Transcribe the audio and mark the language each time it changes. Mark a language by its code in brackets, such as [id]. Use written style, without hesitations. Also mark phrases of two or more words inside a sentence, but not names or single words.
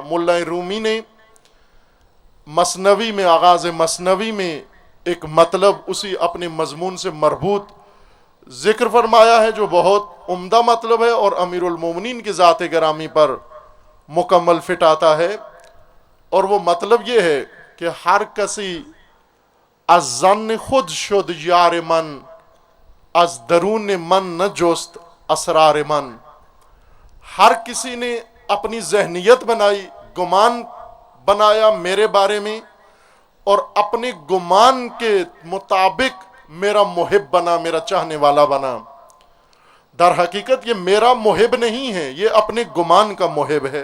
[ur] ملا رومی نے مثنوی میں، آغاز مثنوی میں ایک مطلب اسی اپنے مضمون سے مربوط ذکر فرمایا ہے جو بہت عمدہ مطلب ہے اور امیر المومنین کی ذات گرامی پر مکمل فٹ آتا ہے. اور وہ مطلب یہ ہے کہ [fa] ہر کسی از ظن خود شد یار من، از درون من نہ جوست اسرار من. [ur] ہر کسی نے اپنی ذہنیت بنائی، گمان بنایا میرے بارے میں، اور اپنے گمان کے مطابق میرا محب بنا، میرا چاہنے والا بنا. در حقیقت یہ میرا محب نہیں ہے، یہ اپنے گمان کا محب ہے.